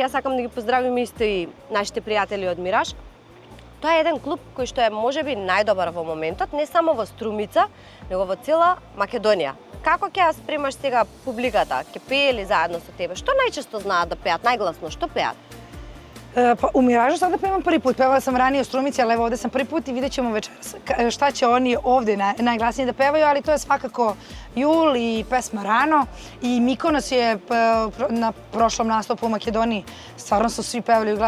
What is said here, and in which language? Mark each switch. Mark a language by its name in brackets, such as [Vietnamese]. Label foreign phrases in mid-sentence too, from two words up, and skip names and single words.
[Macedonian] Јас сакам да ги поздравим исто и нашите пријатели од Мираж. Тоа е еден клуб кој што е можеби најдобар во моментот, не само во Струмица, него во цела Македонија. Како ќе ја спремаш сега публиката? Ќе пее ли заедно со тебе? Што најчесто знаат да пеат? Најгласно, што пеат? [Serbian] Pa u Miražu sada pevam prvi put, pevala sam ranije u Strumici, ali evo ovde sam prvi put i vidjet ćemo večeras šta će oni ovde najglasnije da pevaju, ali to je svakako jul i pesma Rano i Mikonos je na prošlom nastupu u Makedoniji, stvarno su svi pevali u glas.